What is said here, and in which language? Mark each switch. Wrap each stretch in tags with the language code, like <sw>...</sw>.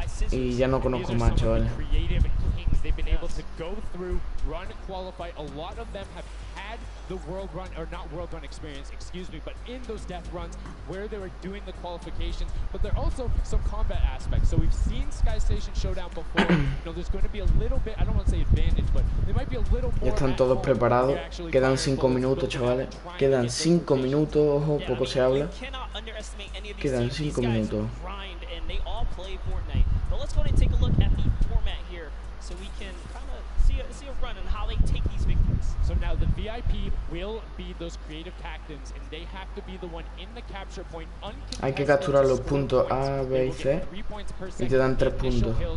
<es>Y ya no conozco más, chavales.</es> <en>They've been able to go through, run, qualify. A lot of them have had the world run, or not world run experience, excuse me, but in those death runs where they were doing the qualifications, but there are also some combat aspects. So we've seen Sky Station Showdown before. You know, there's going to be a little bit, I don't want to say advantage, but there might be a little more.</en> <es>Ya están todos preparados. Quedan 5 minutos, chavales. Quedan 5 minutos, ojo, poco se habla. Quedan 5 minutos.</es> <en>They all play Fortnite. But let's go ahead and take a look at the format here so we can kind of see a run on how they take these victories. So now the VIP will be those creative captains, and they have to be the one in the capture point.</en> <es>Hay que capturar los puntos A, B y C y te dan 3 puntos.</es>